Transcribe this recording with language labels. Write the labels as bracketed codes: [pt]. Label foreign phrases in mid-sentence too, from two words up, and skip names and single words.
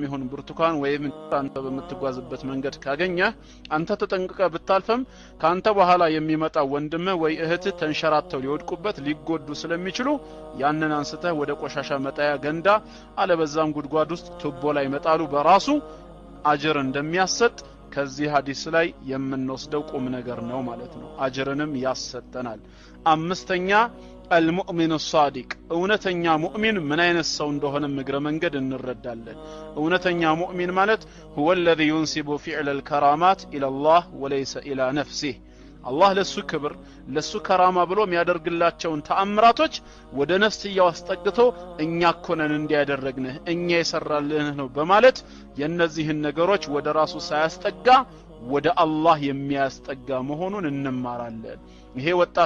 [am] ይሁን ብርቱካን ወይም አንተ በመትጓዝበት መንገድ ካገኘ አንተ ተጠንቅቀ ብታልፈም ካንተ በኋላ የሚመጣ ወንድም ወይ እህት ተንሸራተው ሊወድቁበት ሊጎዱ ስለሚችሉ ያንን አንስተህ ወደ ቆሻሻ መጣያ ገንዳ አለበዛም ጉድጓድ ውስጥ ቱቦ ላይ መጣሉ በራሱ አጅር እንደሚያሰጥ ከዚህ ሐዲስ ላይ የምንወስደው ቁም ነገር ነው ማለት ነው። አጅርንም ያሰጠናል። አምስተኛ [ar] المؤمن الصادق [am] እውነተኛ ሙእሚን ምን አይነት ሰው እንደሆነ ምግረ መንገድ እንረዳለን። እውነተኛ ሙእሚን ማለት [ar] هو الذي ينسب فعل الكرامات الى الله وليس الى نفسه [am] አላህ ለሱ ክብር ለሱ ከራማ ብሎ የሚያደርግላቸውን ተአምራቶች ወደ ነፍስያው አስጠግቶ እኛ ኮነን እንዲያደርግነህ እኛ የሰራልንህ ነው በማለት የነዚህን ነገሮች ወደ ራሱ ሳያስጠጋ ወደ አላህ የሚያስጠጋ መሆኑን እንማራለን። ይሄ ወጣት